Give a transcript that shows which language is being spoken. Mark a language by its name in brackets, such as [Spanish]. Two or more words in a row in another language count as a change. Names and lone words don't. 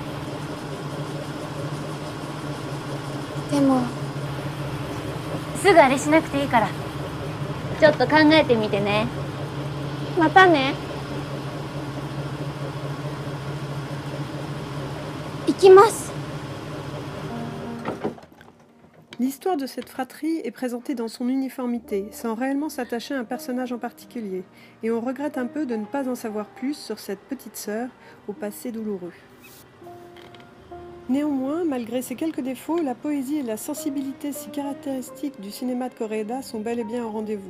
[Japanese] でも。すぐあれしなくていいから。ちょっと考えてみてね。またね。行きます。 [French] L'histoire de cette fratrie est présentée dans son uniformité, sans réellement s'attacher à un personnage en particulier, et on regrette un peu de ne pas en savoir plus sur cette petite sœur au passé douloureux. Néanmoins, malgré ces quelques défauts, la poésie et la sensibilité si caractéristiques du cinéma de Koreeda sont bel et bien au rendez-vous.